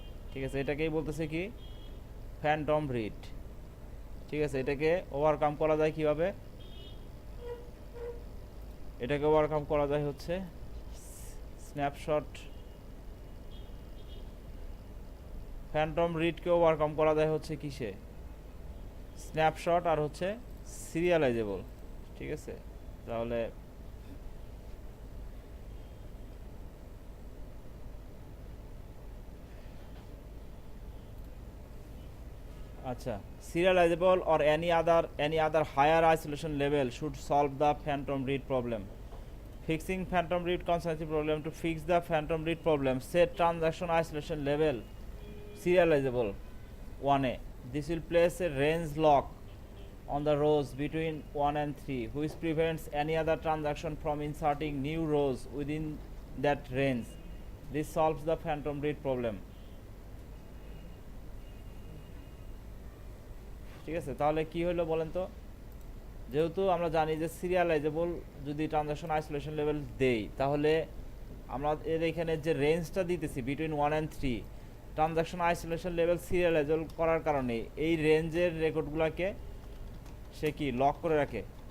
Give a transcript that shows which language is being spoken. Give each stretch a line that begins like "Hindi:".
Bangla: ঠিক আছে, এটাকেই বলতেছে কি ফ্যান্টম রিড। ঠিক আছে, এটাকে ওভারকাম করা যায় কিভাবে, এটাকে ওভারকাম করা যায় হচ্ছে স্ন্যাপশট, ফ্যান্টম রিডকে ওভারকাম করা যায় হচ্ছে কিসে, স্ন্যাপশট আর হচ্ছে সিরিয়ালাইজেবল। ঠিক আছে, তাহলে আচ্ছা,
English: serializable or any other higher isolation level should solve the phantom read problem. Fixing phantom read consistency problem. To fix the phantom read problem, set transaction isolation level serializable 1a. This will place a range lock on the rows between 1 and 3 which prevents any other transaction from inserting new rows within that range. This solves the phantom read problem.
Bangla: ঠিক আছে, তাহলে কি হলো বলেন তো, যেহেতু আমরা জানি যে সিরিয়ালাইজেবল যদি ট্রানজাকশন আইসোলেশন লেভেল দেই তাহলে আমরা এর এখানে যে রেঞ্জটা দিতেছি between 1 and 3, transaction isolation level serializable করার কারণে এই রেঞ্জের রেকর্ডগুলোকে সে কি লক করে রাখে।